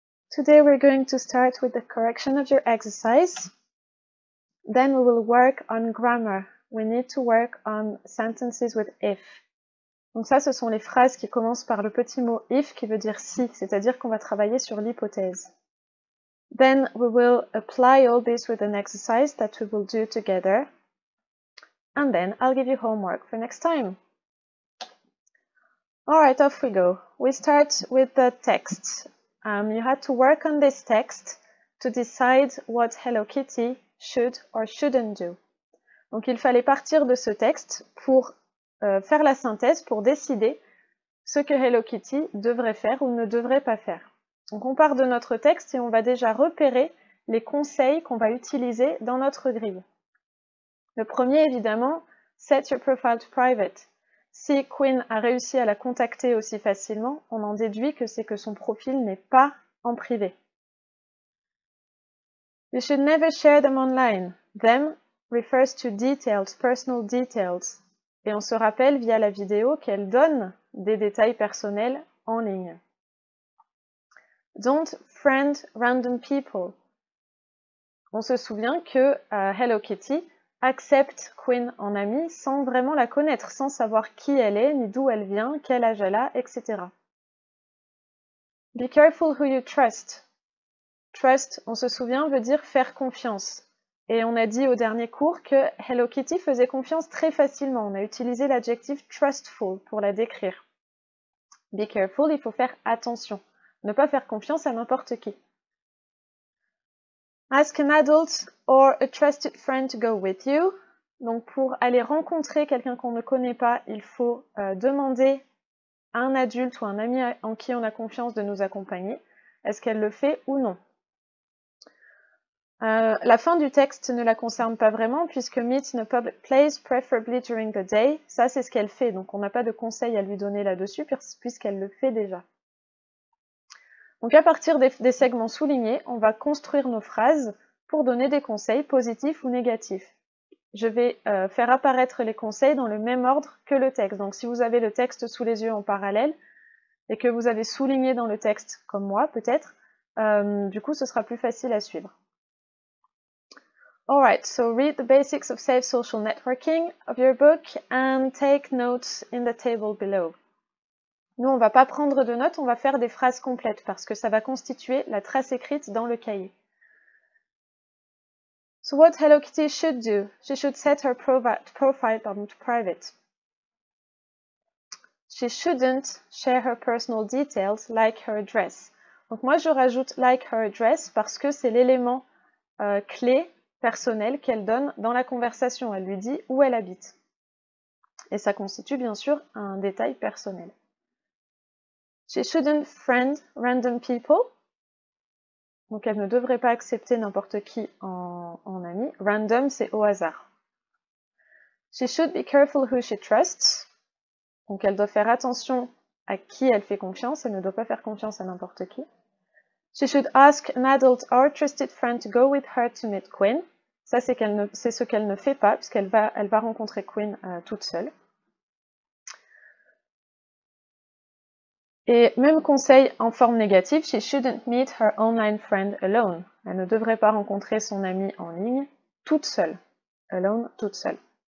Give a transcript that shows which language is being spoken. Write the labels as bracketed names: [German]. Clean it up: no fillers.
[English] Today we're going to start with the correction of your exercise. Then we will work on grammar. We need to work on sentences with if. [French] Donc ça, ce sont les phrases qui commencent par le petit mot if qui veut dire si, c'est-à-dire qu'on va travailler sur l'hypothèse. [English] Then we will apply all this with an exercise that we will do together. And then I'll give you homework for next time. Alright, off we go. We start with the text. You had to work on this text to decide what Hello Kitty should or shouldn't do. [French] Donc il fallait partir de ce texte pour faire la synthèse, pour décider ce que Hello Kitty devrait faire ou ne devrait pas faire. Donc on part de notre texte et on va déjà repérer les conseils qu'on va utiliser dans notre grille. Le premier, évidemment, [English] set your profile to private. [French] Si Quinn a réussi à la contacter aussi facilement, on en déduit que c'est que son profil n'est pas en privé. [English] You should never share them online. Them refers to details, personal details. [French] Et on se rappelle via la vidéo qu'elle donne des détails personnels en ligne. [English] Don't friend random people. [French] On se souvient que Hello Kitty accepte Quinn en amie sans vraiment la connaître, sans savoir qui elle est, ni d'où elle vient, quel âge elle a, etc. [English] Be careful who you trust. [French] Trust, on se souvient, veut dire faire confiance. Et on a dit au dernier cours que Hello Kitty faisait confiance très facilement. On a utilisé l'adjectif trustful pour la décrire. [English] Be careful, [French] il faut faire attention. Ne pas faire confiance à n'importe qui. [English] Ask an adult or a trusted friend to go with you. [French] Donc pour aller rencontrer quelqu'un qu'on ne connaît pas, il faut demander à un adulte ou un ami en qui on a confiance de nous accompagner. Est-ce qu'elle le fait ou non? La fin du texte ne la concerne pas vraiment puisque [English] meet in a public place, preferably during the day. [French] Ça, c'est ce qu'elle fait. Donc on n'a pas de conseil à lui donner là-dessus puisqu'elle le fait déjà. Donc à partir des segments soulignés, on va construire nos phrases pour donner des conseils positifs ou négatifs. Je vais faire apparaître les conseils dans le même ordre que le texte. Donc si vous avez le texte sous les yeux en parallèle et que vous avez souligné dans le texte, comme moi peut-être, du coup ce sera plus facile à suivre. [English] Alright, so read the basics of safe social networking of your book and take notes in the table below. [French] Nous, on ne va pas prendre de notes, on va faire des phrases complètes parce que ça va constituer la trace écrite dans le cahier. [English] So what Hello Kitty should do? She should set her profile to private. She shouldn't share her personal details like her address. [French] Donc moi, je rajoute [English] like her address [French] parce que c'est l'élément clé personnel qu'elle donne dans la conversation. Elle lui dit où elle habite. Et ça constitue bien sûr un détail personnel. [English] She shouldn't friend random people. [French] Donc elle ne devrait pas accepter n'importe qui en ami. Random, c'est au hasard. [English] She should be careful who she trusts. [French] Donc elle doit faire attention à qui elle fait confiance. Elle ne doit pas faire confiance à n'importe qui. [English] She should ask an adult or trusted friend to go with her to meet Quinn. [French] Ça, c'est ce qu'elle ne fait pas, puisqu'elle va rencontrer Quinn toute seule. Et même conseil en forme négative, [English] she shouldn't meet her online friend alone. [French] Elle ne devrait pas rencontrer son amie en ligne toute seule. Alone, toute seule.